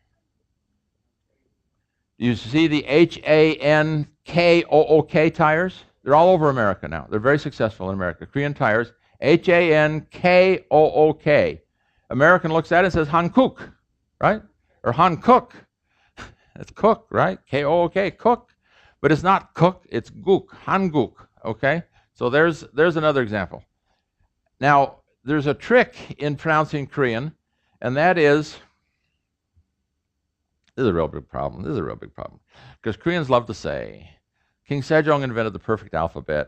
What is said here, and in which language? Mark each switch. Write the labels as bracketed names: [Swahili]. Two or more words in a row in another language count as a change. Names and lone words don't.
[English] You see the H-A-N-K-O-O-K tires? They're all over America now. They're very successful in America. Korean tires, H-A-N-K-O-O-K. American looks at it and says Hankook, right? Or Hankook. It's cook, right? K-O-O-K, cook. But it's not cook, it's gook, Hanguk, okay? So there's another example. Now, there's a trick in pronouncing Korean, and that is, this is a real big problem. Because Koreans love to say, King Sejong invented the perfect alphabet.